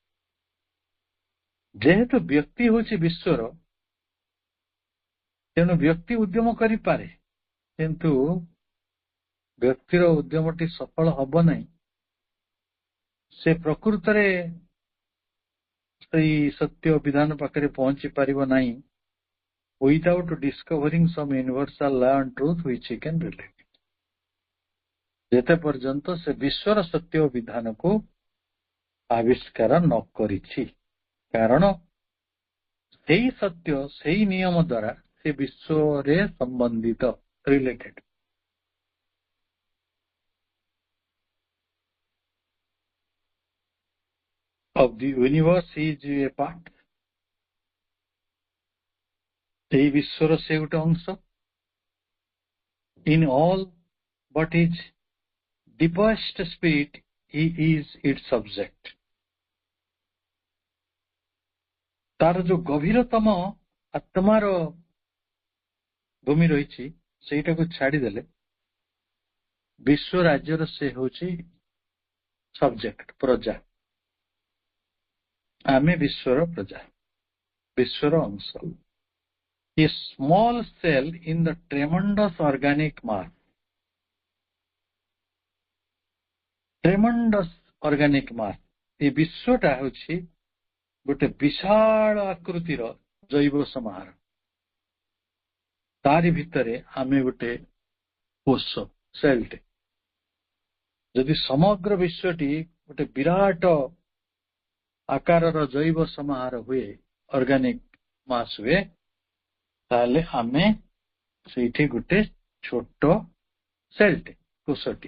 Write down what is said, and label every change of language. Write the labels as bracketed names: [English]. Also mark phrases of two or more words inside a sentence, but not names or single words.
[Odia] ଯେହେତୁ ବ୍ୟକ୍ତି ହେଉଛି ବିଶ୍ୱର, ତେଣୁ ବ୍ୟକ୍ତି ଉଦ୍ୟମ କରିପାରେ, କିନ୍ତୁ ବ୍ୟକ୍ତିର ଉଦ୍ୟମଟି ସଫଳ ହବ ନାହିଁ। ସେ ପ୍ରକୃତରେ ସେଇ ସତ୍ୟ ବିଧାନ ପାଖରେ ପହଞ୍ଚି ପାରିବ ନାହିଁ [English] without discovering some universal law and truth which he can relate। [Odia] ଯେତେ ପର୍ଯ୍ୟନ୍ତ ସେ ବିଶ୍ୱର ସତ୍ୟ ଓ ବିଧାନକୁ ଆବିଷ୍କାର ନ କରିଛି। କାରଣ ସେଇ ସତ୍ୟ, ସେଇ ନିୟମ ଦ୍ୱାରା ସେ ବିଶ୍ୱରେ ସମ୍ବନ୍ଧିତ, ରିଲେଟେଡ୍। [English] of the universe he is a part। [Odia] এই ବିଶ୍ୱର ସେ ଗୋଟେ ଅଂଶ। [English] in all but his deepest spirit he is its subject। [Odia] ତାର ଯୋଉ ଗଭୀରତମ ଆତ୍ମାର ଭୂମି ରହିଛି, ସେଇଟାକୁ ଛାଡିଦେଲେ ବିଶ୍ୱ ରାଜ୍ୟର ସେ ହେଉଛି ସବଜେକ୍ଟ, ପ୍ରଜା। ଆମେ ବିଶ୍ୱର ପ୍ରଜା, ବିଶ୍ୱର ଅଂଶ। [English] A small cell in the tremendous organic mass। tremendous organic mass. [Odia] ଏ ବିଶ୍ୱଟା ହେଉଛି ଗୋଟେ ବିଶାଳ ଆକୃତିର ଜୈବ ସମାହାର। ତାରି ଭିତରେ ଆମେ ଗୋଟେ କୋଷ, ସେଲ୍ଟେ। ଯଦି ସମଗ୍ର ବିଶ୍ୱଟି ଗୋଟେ ବିରାଟ ଆକାରର ଜୈବ ସମାହାର ହୁଏ, [English] organic mass [Odia] ହୁଏ, ତାହେଲେ ଆମେ ସେଇଠି ଗୋଟେ ଛୋଟ ସେଲ୍ଟେ, କୋଷଟି।